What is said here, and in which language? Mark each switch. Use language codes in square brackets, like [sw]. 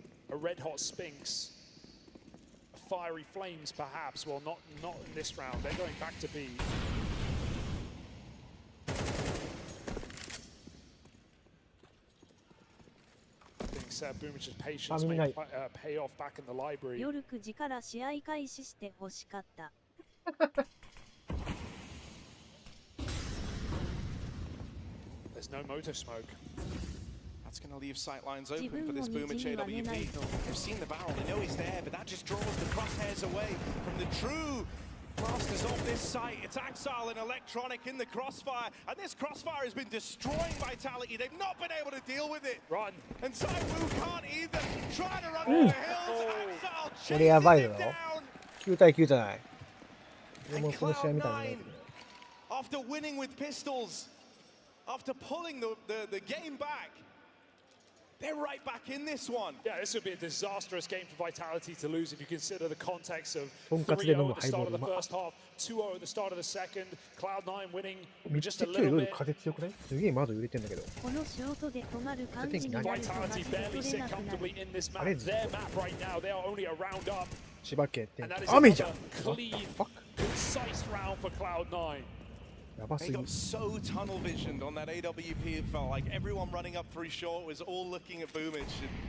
[en] A red hot Sphinx. Fiery flames perhaps. Well, not in this round. They're going back to B. Boomich's patience may pay off back in the library. [ja] 夜9時から試合開始して欲しかった。 [en] There's no motor smoke. That's going to leave sight lines open for this Boomich AWP. They've seen the barrel, they know he's there, but that just draws the crosshairs away from the true masters of this site. It's Axile and Electronic in the crossfire, and this crossfire has been destroying Vitality. They've not been able to deal with it. Run. And ZOWIE can't either. Trying to run over the hills. Axile chases it down. [ja] 9対9じゃない。 [en] And Cloud9, after winning with pistols, after pulling the game back, they're right back in this one. Yeah, this would be a disastrous game for Vitality to lose if you consider the context of 3-0 at the start of the first half, 2-0 at the start of the second, Cloud9 winning just a little bit. [ja] 風強くない？すげえ窓揺れてんだけど。このショートで止まる感じになるとマジで [en] Vitality [ja] 取れ [en] sit [ja] なくなる。 [en] comfortably in this map. Their map right now, they are only a round up. [ja] 千葉県って雨じゃん。 [en] Clean, concise round for Cloud9. They got so tunnel visioned on that AWP, it felt like everyone running up through short was all looking at Boomich.